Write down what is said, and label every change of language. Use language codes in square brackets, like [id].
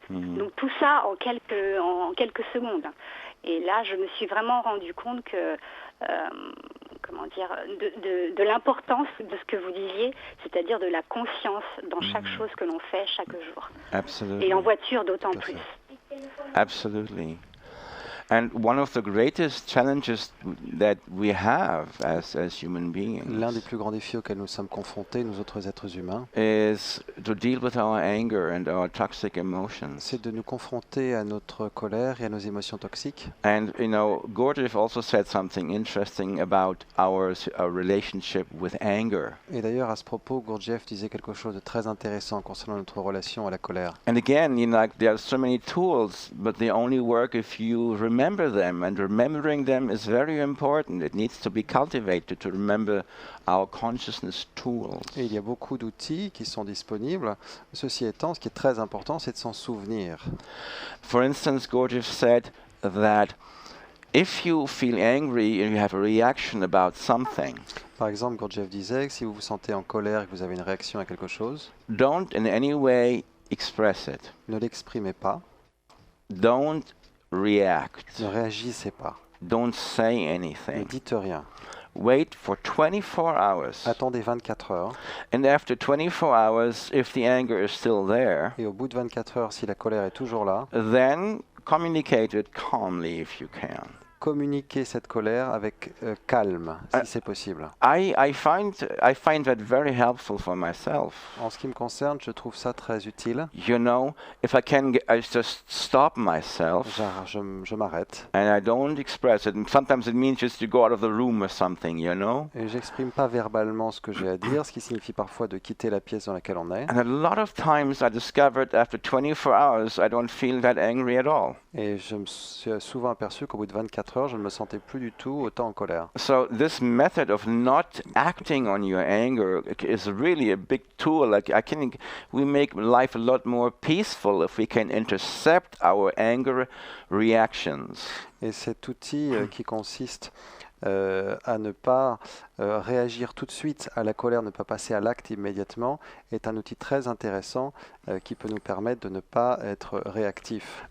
[fr] Donc tout ça en quelques secondes. Et là, je me suis vraiment rendu compte que de l'importance de ce que vous disiez, c'est-à-dire de la conscience dans chaque chose que l'on fait chaque jour. [en] Absolutely. [fr] Et en voiture d'autant plus. [en] Absolutely. And one of the greatest challenges that we have as human beings [fr] L'un des plus grands défis auxquels nous sommes confrontés, nous autres êtres humains, [en] is to deal with our anger and our toxic emotions. [fr] c'est de nous confronter à notre colère et à nos émotions toxiques. [en] And Gurdjieff also said something interesting about our relationship with anger. [fr] Et d'ailleurs, à ce propos, Gurdjieff disait quelque chose de très intéressant concernant notre relation à la colère. [en] And again, there are so many tools, but they only work if you remember them, and remembering them is very important. It needs to be cultivated to remember our consciousness tools. [fr] Et il y a beaucoup d'outils qui sont disponibles. Ceci étant, ce qui est très important, c'est de s'en souvenir. [en] For instance, Gurdjieff said that if you feel angry and you have a reaction about something, [fr] Par exemple, Gurdjieff disait que si vous vous sentez en colère et que vous avez une réaction à quelque chose, [en] don't in any way express it. [fr] ne l'exprimez pas, [en] Don't react. [fr] ne réagissez pas, [en] Don't say [fr] ne [en] anything. [fr] dites rien. [en] Wait for 24 hours. [fr] Attendez 24 heures [en] And after 24 hours, if the anger is still there, [fr] et au bout de 24 heures, si la colère est toujours là, [en] then communicate it calmly if you can. [fr] communiquez cette colère avec calme, si c'est possible. [en] I find that very helpful for myself. [fr] En ce qui me concerne, je trouve ça très utile. [en] If I can, I just stop myself [fr] Genre, je m'arrête [en] and I don't express it. And sometimes it means just to go out of the room or something, [fr] et j'exprime pas verbalement ce que j'ai à dire, ce qui signifie parfois de quitter la pièce dans laquelle on est. [en] And a lot of times I discovered after 24 hours, I don't feel that angry at all. [fr] Et je me suis souvent aperçu qu'au bout de 24 heures, je ne me sentais plus du tout autant en colère. [en] So this method of not acting on your anger is really a big tool. We make life a lot more peaceful if we can intercept our anger reactions. [fr] Et cet outil qui consiste à ne pas réagir tout de suite à la colère, ne pas passer à l'acte immédiatement, est un outil très intéressant qui peut nous permettre de ne pas être réactif.